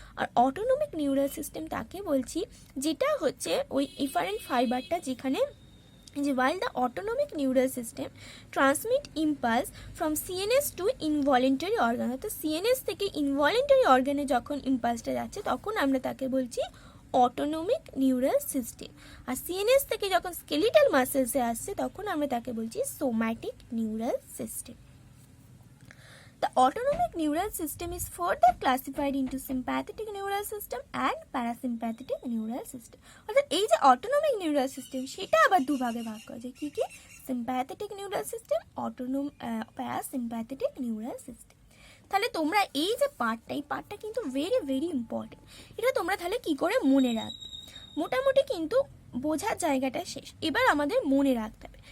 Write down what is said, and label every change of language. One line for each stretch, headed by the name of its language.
Bangla: আর autonomic neural system তাকে বলছি যেটা হচ্ছে ওই ইফারেন্ট ফাইবারটা, যেখানে যে
English: while the autonomic neural system transmit impulse from CNS to involuntary organ,
Bangla: অর্থাৎ CNS থেকে ইনভলেন্টারি অর্গানে যখন ইম্পালসটা যাচ্ছে তখন আমরা তাকে বলছি অটোনমিক নিউরাল সিস্টেম। আর সিএনএস থেকে যখন স্কেলিটাল মাসেলসে আসছে তখন আমরা তাকে বলছি somatic neural system.
English: The autonomic neural system is further classified into sympathetic neural system and parasympathetic neural system.
Bangla: অর্থাৎ এই যে অটোনমিক নিউরাল সিস্টেম সেটা আবার দুভাগে ভাগ করা যায়। কি কি? Sympathetic neural system, parasympathetic neural system. তাহলে তোমরা এই যে পার্টটা, এই পার্টটা কিন্তু ভেরি ভেরি ইম্পর্টেন্ট। এটা তোমরা তাহলে কি করে মনে রাখবে? মোটামুটি কিন্তু বোঝার জায়গাটা শেষ, এবার আমাদের মনে রাখতে হবে।